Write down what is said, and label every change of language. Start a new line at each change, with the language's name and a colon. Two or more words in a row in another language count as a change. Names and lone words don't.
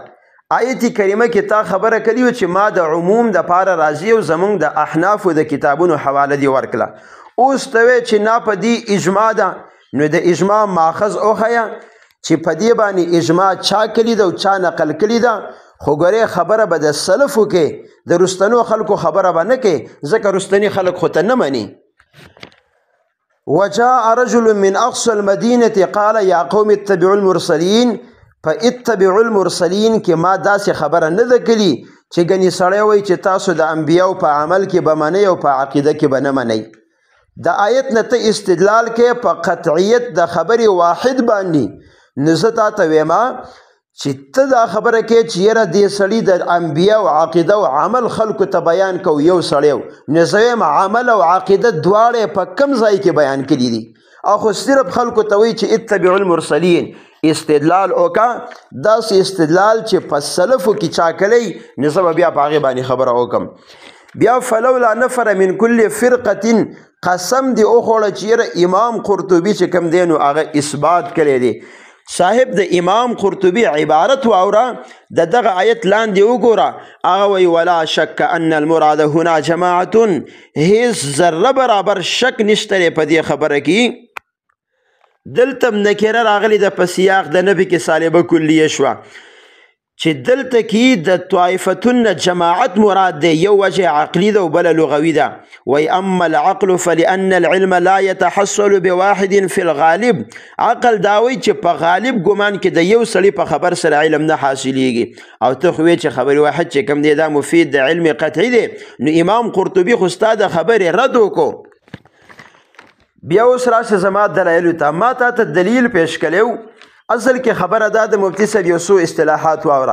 Pashto: آیت کریمه کې تا خبره کړې وه چې ما د عموم دپاره راځي او زموږ د احنافو د کتابونو حواله دې ورکړه. اوس ته وی چې نه په دې اجماع ده نو د اجماع ماخذ وښیه چې په دې باندې اجماع چا کړي ده او چا نقل کړي ده. خو ګورې خبره به د سلفو کې د رستنو خلکو خبره به نه کوي ځکه رستني خلک خو ته نه مني.
Arabic: وجاء رجل من اقصى المدينه قال يا قوم اتبعوا المرسلين فاتبعوا المرسلين
Pashto: کې ما داسې خبره نه ده کړي چې ګنې سړی وایي چې تاسو د انبیاو په عمل کې به منئ او په عقیده کې به نه منئ. د آیت نه ته استدلال کې په قطعیت د خبرې واحد باندې نو زه تا ته ویما چې ته دا خبره کې چې یاره دې سړي د انبیاو عقیده او عمل خلکو ته بیان کو یو سړی نو زه وایم عمل او عقیده دواړې په کم ځای کې بیان کړي دي او خو صرف خلکو ته وایي چې
Arabic: اتبعوا المرسلین.
Pashto: استدلال وکړه داسې استدلال چې په سلفو کې چا کړی نو زه به بیا په هغې باندې خبره وکړم. بیا
Arabic: فلولا نفر من کل فرقة
Pashto: قسم دی وخوړه چې یاره امام قرطبي چې کوم دی نو هغه اثبات کړی دی. صاحب د امام قرطبي عبارت واوره د دغه آیت لاندې وګوره هغه وایي
Arabic: ولا شک ان المراد هنا جماعت
Pashto: هیڅ ذره برابر شک نشته دی په دې خبره کې. دلته نکره راغلی د په سیاق د نبي کې سالبه کلیه شوه چې دلته کې د طائفتن جماعت مراد دی یو وجه عقلی ده او بله لغوي ده.
Arabic: وی اما العقل فلأن العلم لا يتحصل بواحد في الغالب.
Pashto: عقل داوی چې په غالب ګمان کې د یو سړي په خبر سره علم نه حاصلیږي او ته خو چې خبر واحد چې کوم دی دا مفید د علم قطعي دی نو امام قرطبي خو ستا د خبرې رد وکړو. بیا اوس راشه زما دلایلو ته ما تا ته دلیل پیش کړی اصل کې خبره دا د مفتی صاحب یو څو اصطلاحات واوره.